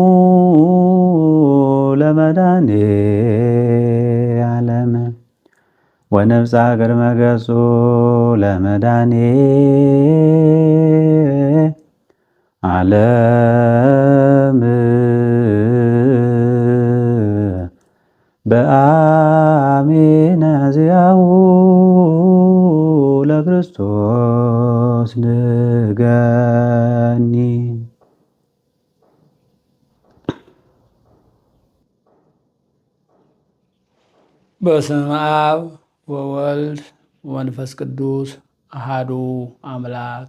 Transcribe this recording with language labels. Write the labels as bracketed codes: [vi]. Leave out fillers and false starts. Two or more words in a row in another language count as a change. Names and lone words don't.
[gez] ለመድኃኔ ዓለም ወነፍሳ ቅድመ ገጹ ለመድኃኔ ዓለም በአሜነ ዚአሁ ለክርስቶስ ንገኒ። በስመ አብ ወወልድ ወመንፈስ ቅዱስ አሃዱ አምላክ